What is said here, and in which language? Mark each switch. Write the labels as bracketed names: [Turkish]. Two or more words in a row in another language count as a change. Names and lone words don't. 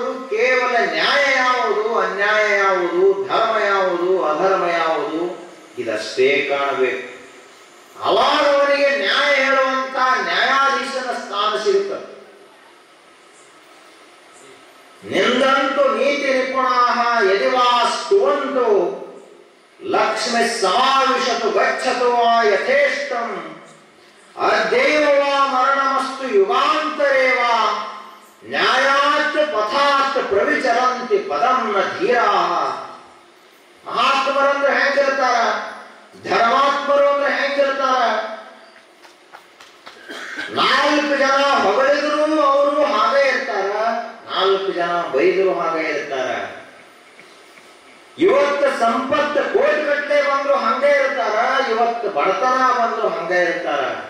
[Kannada] ಕೇವಲ ನ್ಯಾಯ ಯಾವುದು, ಅನ್ಯಾಯ ಯಾವುದು, ಧರ್ಮ ಯಾವುದು, ಅಧರ್ಮ ಯಾವುದು, ಇದಷ್ಟೇ ಕಾಣಬೇಕು. ಅವಾಗ ಅವನಿಗೆ ನ್ಯಾಯ ಹೇಳುವಂತ ನ್ಯಾಯಾಧೀಶನ ಸ್ಥಾನ ಸಿಗುತ್ತದೆ. [Sanskrit] ನಿಂದಂತು ನೀತಿ ನಿಪುಣಾಃ ಯದಿ ವಾ ಸ್ತುವಂತು ಲಕ್ಷ್ಮಿ ಸಮಾವಿಶತು ಗಚ್ಚತು ವಾ ಯಥೇಷ್ಟಂ ಅದ್ಯೈವ ವಾ ಮರಣಮಸ್ತು ಯುಗಾಂತರೇ ವಾ ನ್ಯಾಯಾತ್ ಪಥಾತ್ ಪ್ರವಿಚರಂತಿ ಪದಂ ನ ಧೀರಾಃ. [Kannada] ಮಹಾತ್ಮರಂದ್ರೆ ಹೆಂಗಿರ್ತಾರ, ಧರ್ಮಾತ್ಮರು ಅಂದ್ರೆ ಹೆಂಗಿರ್ತಾರ? 4 ಜನ ಹೊಗಳಿದ್ರು ಅವರು ಹಾಗೆ ಇರ್ತಾರ, 4 ಜನ ಬೈದರು ಹಾಗೆ ಇರ್ತಾರ. ಇವತ್ತು ಸಂಪತ್ತು ಕೋಟಿಗಟ್ಟಲೆ ಬಂದ್ರು ಹಂಗೆ ಇರ್ತಾರ, ಇವತ್ತು ಬಡತನ ಬಂದ್ರು ಹಂಗೆ ಇರ್ತಾರ.